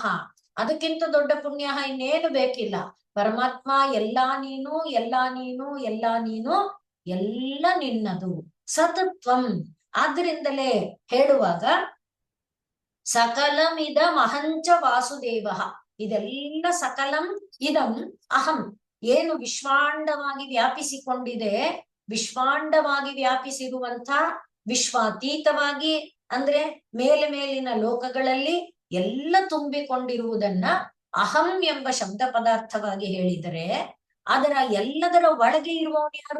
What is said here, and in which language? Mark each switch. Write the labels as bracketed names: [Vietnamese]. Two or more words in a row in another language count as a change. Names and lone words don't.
[Kannada] ಅದಕ್ಕಿಂತ ದೊಡ್ಡ ಪುಣ್ಯಾಹ ಇನ್ನೇನು ಬೇಕಿಲ್ಲ. ಪರಮಾತ್ಮ ಎಲ್ಲಾ ನೀನು, ಎಲ್ಲಾ ನೀನು, ಎಲ್ಲಾ ನೀನು, ಎಲ್ಲ ನಿನ್ನದು ಸತತ್ವಂ. ಆದ್ರಿಂದಲೇ ಹೇಳುವಾಗ [Sanskrit] ಸಕಲಮಿದ ಮಹಂಚ ವಾಸುದೇವ, ಇದೆಲ್ಲ ಸಕಲಂ ಇದಂ ಅಹಂ, [Kannada] ಏನು ವಿಶ್ವಾಂಡವಾಗಿ ವ್ಯಾಪಿಸಿಕೊಂಡಿದೆ, ವಿಶ್ವಾಂಡವಾಗಿ ವ್ಯಾಪಿಸಿರುವಂತ ವಿಶ್ವಾತೀತವಾಗಿ ಅಂದ್ರೆ ಮೇಲಿನ ಲೋಕಗಳಲ್ಲಿ ಎಲ್ಲ ತುಂಬಿಕೊಂಡಿರುವುದನ್ನ ಅಹಂ ಎಂಬ ಶಬ್ದ ಪದಾರ್ಥವಾಗಿ ಹೇಳಿದರೆ, ಅದರ ಎಲ್ಲದರ ಒಳಗೆ ಇರುವವನು ಯಾರು?